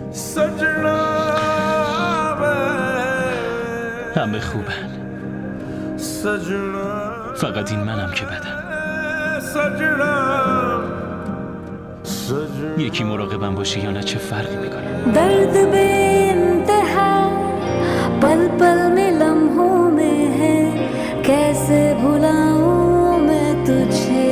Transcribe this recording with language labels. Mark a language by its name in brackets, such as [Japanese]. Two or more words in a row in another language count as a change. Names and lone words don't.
[Persian] همه خوبن، فقط این منم که بدم. یکی مراقبم باشه یا نه چه فرقی میکنه؟ [Hindi] दर्द बेइंतहा पल पल में लम्हों में है कैसे भुलाऊं मैं तुझे